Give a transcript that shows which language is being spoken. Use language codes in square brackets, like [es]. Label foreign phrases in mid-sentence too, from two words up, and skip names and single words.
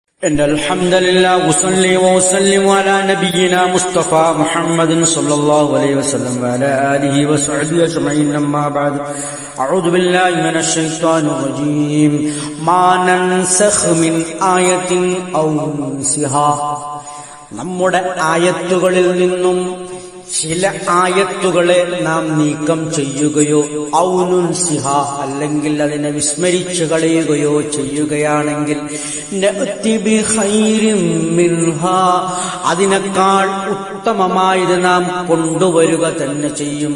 [ar] إن الحمد لله وصلي وسلم على نبينا مصطفى محمد صلى الله عليه وسلم وعلى آله وصحبه أجمعين أما بعد أعوذ بالله من الشيطان الرجيم ما ننسخ من آية أو ننسها [ml] നമ്മുടെ ആയത്തുകളിൽ നിന്നും ചില ആയത്തുകളെ നാം നീക്കം ചെയ്യുകയോ ഔനുൻസിഹ അല്ലെങ്കിൽ അതിനെ വിസ്മരിച്ചു കളയുകയോ ചെയ്യുകയാണെങ്കിൽ [ar] نأت بخير منها [ml] അതിനേക്കാൾ ഉത്തമമായത് നാം കൊണ്ടുവരിക തന്നെ ചെയ്യും.